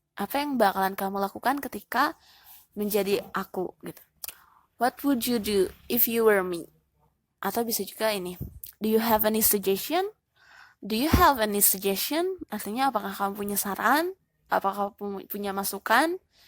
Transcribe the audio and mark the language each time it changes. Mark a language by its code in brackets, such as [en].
[id] Apa yang bakalan kamu lakukan ketika menjadi aku gitu. [en] What would you do if you were me? [id] Atau bisa juga ini, [en] do you have any suggestion? Do you have any suggestion? [id] Artinya apakah kamu punya saran? Apakah kamu punya masukan?